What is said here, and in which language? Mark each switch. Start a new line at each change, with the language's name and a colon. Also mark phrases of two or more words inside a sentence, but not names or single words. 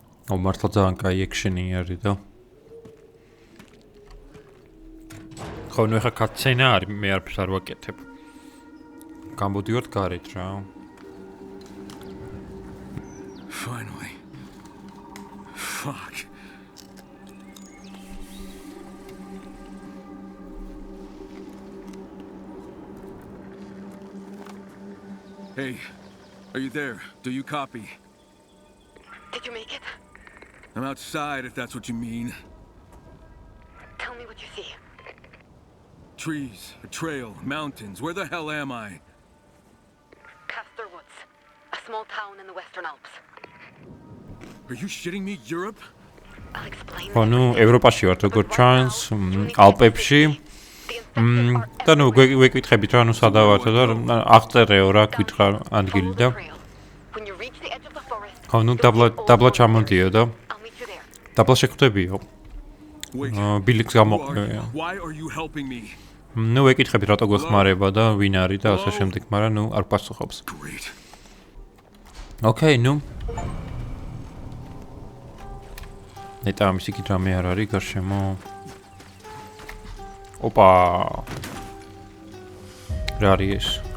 Georgian: მართლა ძალიან კაი ექშენი არის და. ხო, ნუ ეხა კატსცენა არის, მე არაფერს არ ვაკეთებ. გამოდივართ გარეთ რა.
English: Finally. Fuck. Hey, are you there? Do you copy? Did you make it? I'm outside, if that's what you mean. Tell me what you see. Trees, a trail, mountains. Where the hell am I? Castor Woods, a small town in the Western Alps. Are you shitting me? Europe? I'll explain.
Georgian: ხო, ნუ ევროპაში ვართ როგორ ჩანს, ალპებში. და ნუ გვეკითხებით რა, ნუ სადა ვართ და აღწერეო რა გითხრა ადგილი და.
English: When you reach the edge of the forest.
Georgian: ხო, ნუ დაბლა ჩამოდიო და
English: I'll meet you there.
Georgian: დაბლა შეგხვდებიო.
English: Wait.
Georgian: ბილიქს გამოყენებია.
English: Why are you helping me?
Georgian: ნუ ვეკითხებით რატო გვეხმარება და ვინ არის და ასე შემდეგ, მაგრამ ნუ არ პასუხობს.
English: Great.
Georgian: ოკეი, ნუ. ნეტა ამის იქით რამე არ არის გარშემო. ოპა. რა არის ეს?